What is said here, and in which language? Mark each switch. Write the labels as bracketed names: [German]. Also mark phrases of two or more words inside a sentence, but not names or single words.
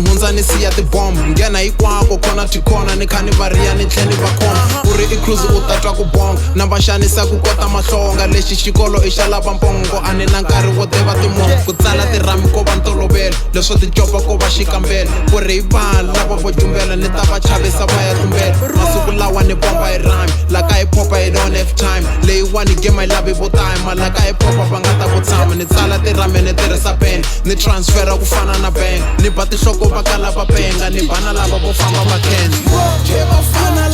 [Tsonga] hundza ni siya tibombo nghena hinkwako khona tikhona ni kha ni va riya ni tlhe ni va khoma ku ri i Cruiz u ta twa ku bonga na va xanisa ku kota mahlonga lexi xikolo i xa lava mpongo a ni na nkarhi wo tiva timongo ku tsala tirhami ko va ntolovelo leswo ticopa ko va xikambelo ku ri hi vanhu lava vo jumbela ni ta va chavisa va ya tumbela masiku lawa ni bomba hi rhyme la ka [English] hip hop I don't have time [Tsonga] leyiwani game [English] I love [Tsonga] vo time la ka [English] hip hop [Tsonga] va nga ta ku tshama ni tsala tirhami ni tirhisa pen ni transfera ku fana na bank ni ba tihloko va kala va penga ni bana lava vo famba va khensa